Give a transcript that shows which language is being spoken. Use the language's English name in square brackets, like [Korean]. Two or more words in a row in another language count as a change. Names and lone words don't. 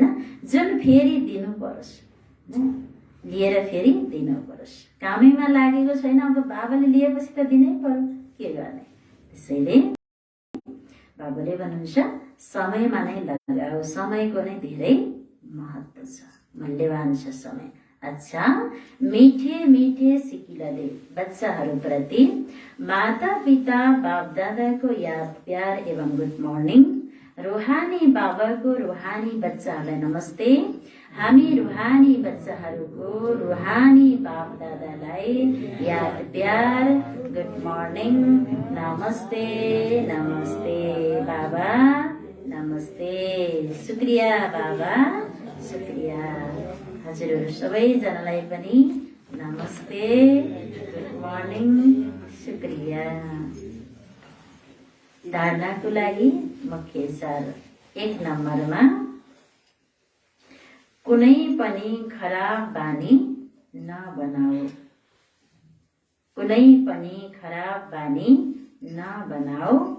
[Nepali] जुन फेरि दिनु परोस्, लिएर फेरि दिनु परोस्। कामैमा लागेको छैन, अब बाबाले लिएपछि त दिनै पर्यो, के गर्ने? त्यसैले बाबाले भन्नुहुन्छ समयमा नै लगाऊ, समयको नै धेरै महत्त्व छ, मूल्यवान छ समय। अच्छा, [Hindi] मीठे मीठे [Nepali] सिकिलाले बच्चाहरूप्रति माता पिता बाप दादाको याद प्यार एवं [English] good morning. [Nepali] रुहानी बाबाको रुहानी बच्चाहरूलाई नमस्ते। हामी रुहानी बच्चाहरूको रुहानी बाप दादालाई याद प्यार [English] good morning, [Nepali] नमस्ते नमस्ते बाबा, नमस्ते, शुक्रिया बाबा, शुक्रिया। हजुरहरू सबैजनालाई पनि नमस्ते, [English] good morning, [Nepali] शुक्रिया। धारणाको लागि मुख्य सार 1 नम्बरमा कुनै पनि खराब बानी नबनाऊ, कुनै पनि खराब बानी नबनाऊ।